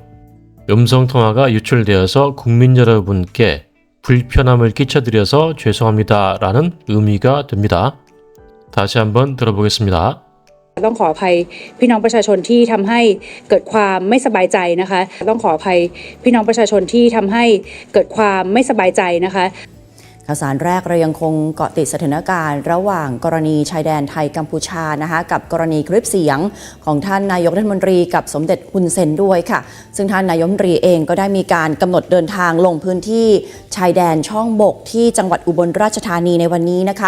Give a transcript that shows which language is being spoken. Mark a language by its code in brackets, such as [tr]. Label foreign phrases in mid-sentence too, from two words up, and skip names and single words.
[ko] 음성통화가 유출되어서 국민 여러분께 불편함을 끼쳐드려서 죄송합니다 라는 의미가 됩니다. 다시 한번 들어보겠습니다. [th] ต้องขออภัยพี่น้องประชาชนที่ทำให้เกิดความไม่สบายใจนะคะต้องขออภัยพี่น้องประชาชนที่ทำให้เกิดความไม่สบายใจนะคะ ข่าวสารแรกเรายังคงเกาะติดสถานการณ์ระหว่างกรณีชายแดนไทยกัมพูชานะคะกับกรณีคลิปเสียงของท่านนายกรัฐมนตรีกับสมเด็จฮุนเซนด้วยค่ะซึ่งท่านนายกรัฐมนตรีเองก็ได้มีการกำหนดเดินทางลงพื้นที่ชายแดนช่องบกที่จังหวัดอุบลราชธานีในวันนี้นะคะ